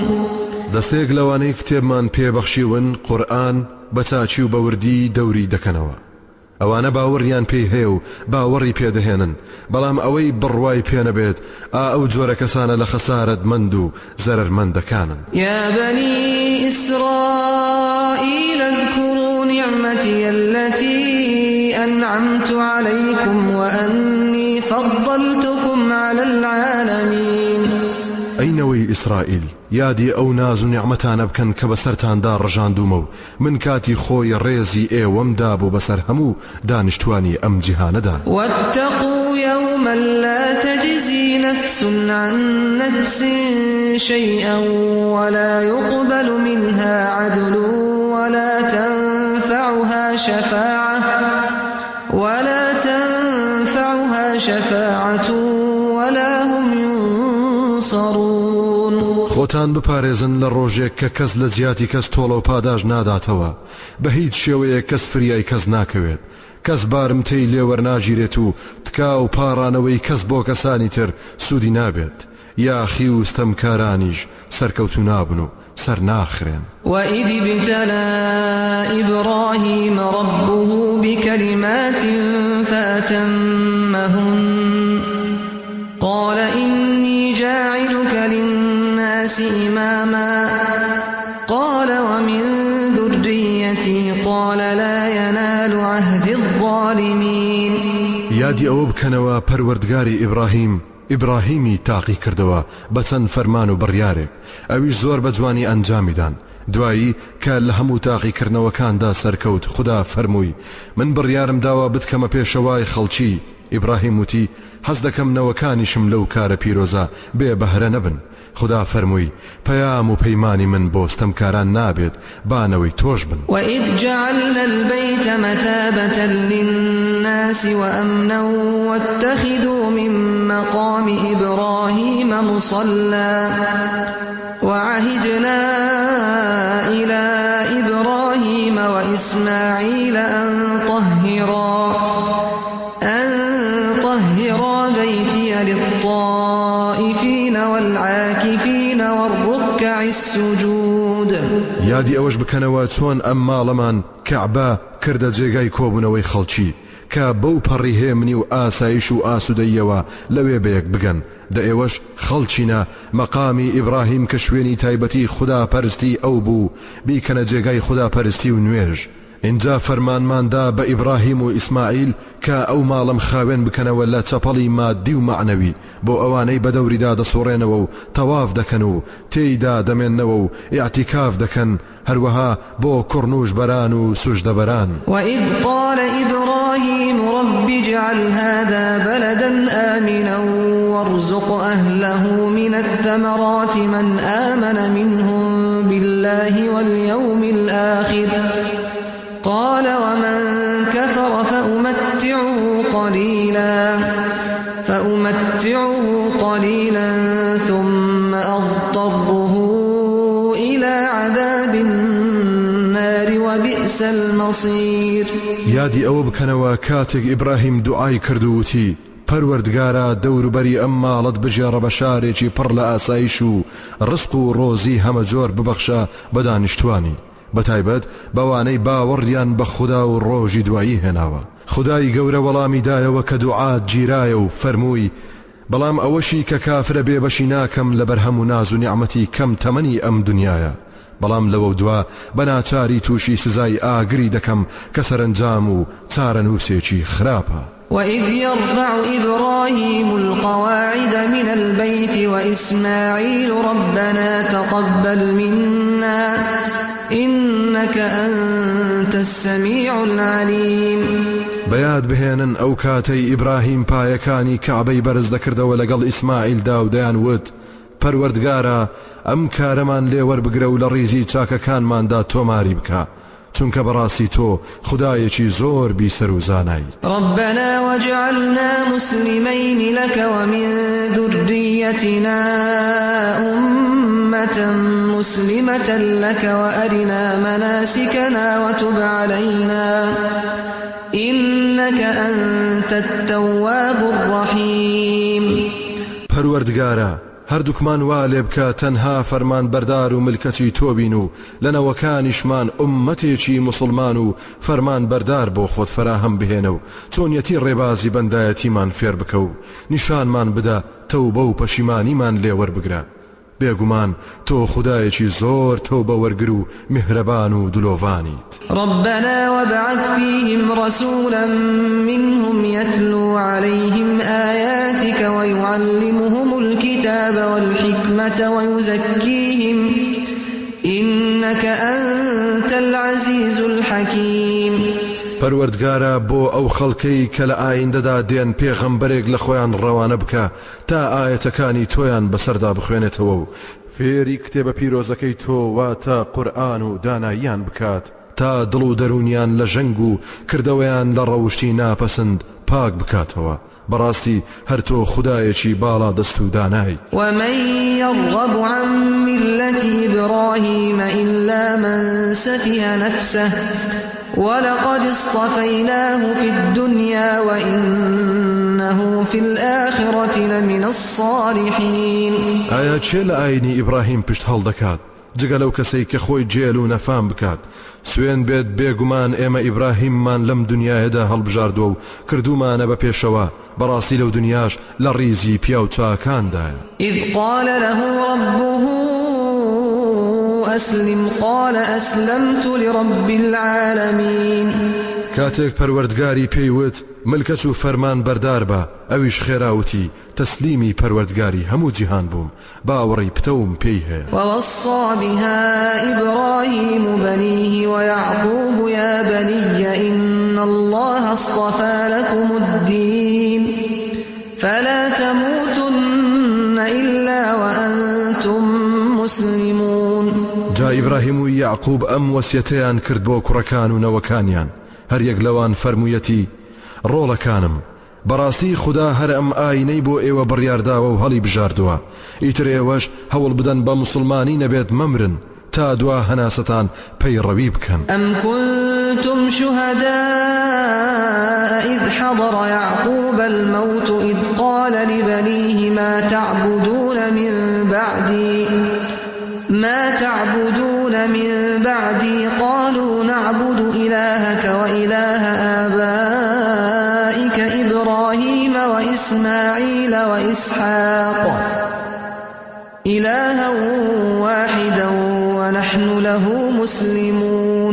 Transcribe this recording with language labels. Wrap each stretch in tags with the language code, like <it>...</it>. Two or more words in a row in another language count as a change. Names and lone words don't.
<ckb>دەستێک لەوانەی کتێبمان پێبەخشیون قورئان بە چاچی و بەوردی دەوری دەکەنەوە ئەوانە باوەڕیان پێی هەیە و باوەڕی پێدەهێنن بەڵام ئەوەی بڕوای پێنەبێت ئەو جۆرە کەسانە لە خەسارەت مند و زەرەرمەندەکانن.</ckb> <ar>يا بني إسرائيل اذكروا نعمتي التي أنعمت عليكم وأني فضلتكم على العالمين.</ar> <ckb>ئەینەوەی ئیسرائیل یادی ئەو ناز و نیعمەتانە بکەن کە بەسەرتاندا ڕژاندومە و من کاتی خۆی ڕێزی ئێوەمدا بوو بەسەر هەموو دانیشتوانی ئەم جیهانەدا.</ckb> <ar>واتقوا يوما لا تجزي نفس عن نفس شيئا ولا يقبل منها عدل ولا تنفعها شفاعة ولا هم ينصرون.</ar> <ckb>خۆتان بپارێزن لە ڕۆژێک کە کەس لە جیاتی کەس تۆڵە و پاداش ناداتەوە بە هیچ شێوەیە کەس فریای کەس ناکەوێت کەس بارمتەی لێوەرناگیرێت و تکا و پاڕانەوەی کەس بۆ کەسانی تر سوودی نابێت یاخی و ستەمکارانیش سەرکەوتو نابن و سەر ناخرێن.</ckb> <ar>وإذ ابتلى إبراهيم ربه بكلمات فأتمهن قال إني جاعلك للناس إماما قال ومن ذريتي قال لا ينال عهد الظالمين.</ar> <ckb>یادی ئەوە بکەنەوە پەروەردگاری ئیبراهیمی تاقی کردەوە بە چەند فەرمان و بڕیارێک ئەویش زۆر بە جوانی ئەنجامیدان دوایی کە لە هەموو تاقیکردنەوەکاندا سەرکەوت خدا فەرمووی من بڕیارم داوە بتکەمە پێشەوای خەڵکی. ئیبراهیم وتی حەز دەکەم نەوەکانیشم لەو کارە پیرۆزە بێ بەهرە نەبن. خدا فەرمووی پەیام و پەیمانی من بۆ ستەمکاران نابێت بانەوەی تۆش بن.</ckb> <ar>وإذ جعلنا البيت مثابة للناس وأمنا واتخذوا من مقام إبراهيم مصلى وعهدنا إلى إبراهيم وإسماعيل أن طهرا بيتي للطائفين والعاكفين والركع السجود.</ar> <ckb>یادی ئەوەش بکەنەوە چۆن ئەم ماڵەمان کەعبە کردە جێگای کۆبوونەوەی خەڵکی کە بەو پەڕی هێمنی و ئاسایش و ئاسوودەیەوە لەوێ بەیەک بگەن دە ئێوەش خەڵچینە مەقامی ئیبراهیم کە شوێنی تایبەتی خدا پەرستی ئەو بوو بیکەنە جێگای خدا پەرستی و نوێژ. اینجا فەرمانماندا بە ئیبراهیم و ئیسماعیل کە ئەو ماڵم خاوێن بکەنەوە لە چەپەڵی مادی و معنەوی بۆ ئەوانەی بە دەوریدا دەسوڕێنەوە و تەواف دەکەن و تێیدا دەمێننەوە و ئیعتیکاف دەکەن هەروەها بۆ کوڕنوش بەران و سوژدەبەران.</ckb> <ar>وإذ قال إبراهيم رب اجعل هذا بلدا آمنا وارزق أهله من الثمرات من آمن منهم بالله واليوم الآخر قال ومن كفر فأمتعه قليلا ثم أضطره إلى عذاب النار وبئس المصير.</ar> <ckb>یادی ئەوە بکەنەوە کاتێک ئیبراهیم دوعای کردووتی پەروەردگارە دەوروبەری ئەم ماڵت بژێڕە بە شارێکی پڕ لە ئاسایش و ڕزق و ڕۆزی هەمە جۆر ببەخشە بە دانیشتوانی بەتایبەت بەوانەی باوەڕیان بە خوددا و ڕۆژی دوایی هێناوە. خدای گەورە وەڵامی دایەوە کە دوعات گیرایە و فەرمووی بەڵام ئەوەشی کە کافرە بێبەشی ناکەم لەبەر هەموو ناز و نیعمەتی کەم تەمەنی ئەم دنیایە بەڵام لەوە دوا بەناچاری تووشی سزای ئاگری دەکەم کە سەرنجام و چارەنووسێکی خراپە.</ckb> <ar>وإذ يرفع إبراهيم القواعد من البيت وإسماعيل ربنا تقبل منا إنك أنت السميع العليم.</ar> <ckb>بەیاد بهێنن ئەو کاتەی ئیبراهیم پایەکانی کەعبەی بەرز دەکردەوە لەگەڵ ئیسماعیلدا و دەیانوت پەروەردگارە ئەم کارەمان لێوەربگرە و لە ڕیزی چاکەکانماندا تۆماری بکە چونکە بەڕاستی تۆ خدایەکی زۆر بیسەر و زانایت.</ckb> <ar>ربنا واجعلنا مسلمين لك ومن ذريتنا أمة مسلمة لك وأرنا مناسكنا وتب علينا إنك أنت التواب الرحيم.</ar> <ckb>پەروەردگارە هەردووکمان وا لێ بکە تەنها فەرمان بەردار و ملکەتی تۆ بین و لەنەوەکانیشمان ئوممەتێکی موسڵمان و فەرمان بەردار بۆ خۆت فەراهەم بهێنە و چۆنیەتی ڕێبازی بەندایەتیمان فێر بکە و نیشانمان بدە تەوبە و پەشیمانیمان لێوەربگرە. بێگومان تۆ خدایەکی زۆر تەوبە وەرگر و میهرەبان و دلۆڤانیت.</ckb> <ar>ربنا وابعث فيهم رسولا منهم يتلو عليهم آياتك ويعلمهم الكتاب والحكمة ويزكيهم إنك أنت العزيز الحكيم.</ar> <ckb>پەروەردگارە بۆ ئەو خەڵکەی کە لە ئایندەدا دێن پێغەمبەرێک لە خۆیان ڕەوانە بکە تا ئاەتەکانی تۆیان بەسەردا بخوێنێتەوە و فێری کتێبە پیرۆزەکەی تۆ واتە قورئان و داناییان بکات تا دڵ و دەرونیان لە ژەنگ و کردەوەیان لە ڕەوشتی ناپەسند پاک بکاتەوە. بەڕاستی هەر تۆ خدایەکی باڵا دەست و دانای.</ckb> <ar>ومن يرغب عن ملة إبراهيم إلا من سفه نفسه ولقد اصطفيناه في الدنيا وإنه في الآخرة لمن الصالحين.</ar> <ckb>ئایا چێ لە ئاینی ئیبراهیم پشت هەڵدەکات جگە لەو کەسەی کە خۆی جێل و نەفام بکات؟ سوێن بێت بێگومان ئێمە ئیبراهیممان لەم دنیاەدا هەڵبژاردووە و کردومانە بە پێشەوە بەڕاستی لەو دنیاش لە ڕیزی پیا و چاکاندایە.</ckb> <ar>إذ قال له ربه أسلم قال أسلمت لرب العالمين.</ar> <ckb>کاتێک پەروەردگاری پێیوت ملکەت و فەرمان بەردار بە ئەویش خێراوتی تەسلیمی پەروەردگاری هەموو جیهان بووم باوەڕی پتەوم پێی هەیە.</ckb> <ar>ووصى بها إبراهيم بنيه ويعقوب يا بني إن الله اصطفى لكم الدين فلا تموتن إلا وأنتم مسلمون.</ar> <ckb>جا ئیبراهیم و یعقوب ئەم وەسیەتەیان کرد بۆ کوڕەکان و نەوەکانیان هەر یەک لەوان فەرموویەتی ڕۆڵەکانم بەڕاستی خدا هەر ئەم ئاینەی بۆ ئێوە بڕیارداوە و هەڵی بژاردووە ئیتر ئێوەش هەوڵ بدەن بە موسڵمانی نەبێت مەمرن تا دوا هەناستان پەیڕەوی بکەن.</ckb> <ar>أم كنتم شهداء إذ حضر يعقوب الموت إذ قال لبنيه ما تعبدون من بعدي قالوا نعبد إلهك وإله آبائك إبراهيم وإسماعيل وإسحاق إلها واحدا ونحن له مسلمون.</ar>